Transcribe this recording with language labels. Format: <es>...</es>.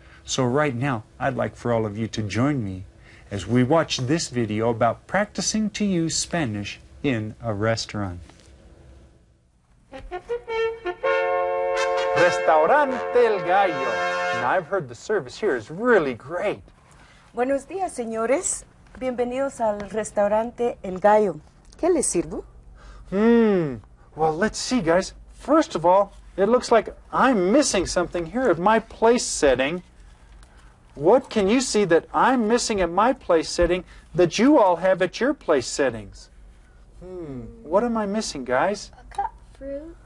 <en>So right now, I'd like for all of you to join me as we watch this video about practicing to use Spanish in a restaurant. Restaurante El Gallo. Now, I've heard the service here is really great.</en> <es>Buenos días, señores. Bienvenidos al restaurante El Gallo. ¿Qué les sirvo?</es> <en>Well, let's see, guys. First of all, it looks like I'm missing something here at my place setting. What can you see that I'm missing at my place setting that you all have at your place settings? What am I missing, guys? A cup. Fruit.</en>